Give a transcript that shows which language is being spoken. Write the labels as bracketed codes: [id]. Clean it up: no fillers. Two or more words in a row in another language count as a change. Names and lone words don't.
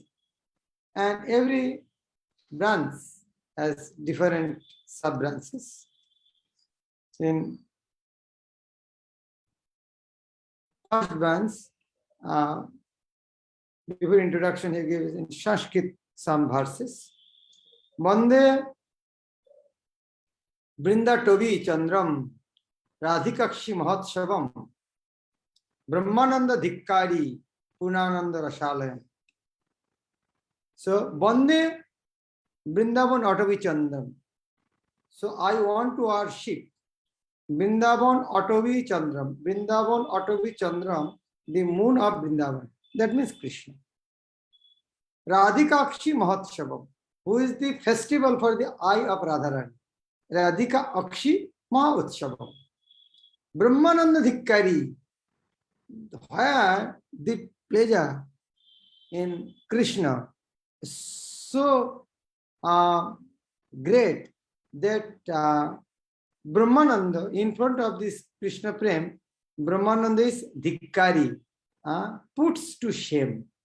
[en] And every branch has different sub-branches. In first branch, before introduction, he gives in Sanskrit some verses. [sa] Vande vṛndāṭavī-candraṁ radhikakshi mahotsavam brahmananda dhikkari punananda rasalayam. So, Vande vṛndāṭavī-candraṁ. [en] So, I want to worship vṛndāṭavī-candraṁ. [sa] Vṛndāṭavī-candraṁ, [en] the moon of Vrindavan. That means Krishna. [sa] Radhikakshi mahotsavam, [en] who is the festival for the eye of Radharani. [sa] Radhika Akshi Mahotsavam. Brahmananda Dhikkari, [en] where the pleasure in Krishna is so great that Brahmananda, in front of this Krishna Prem, Brahmananda is Dhikkari, puts to shame.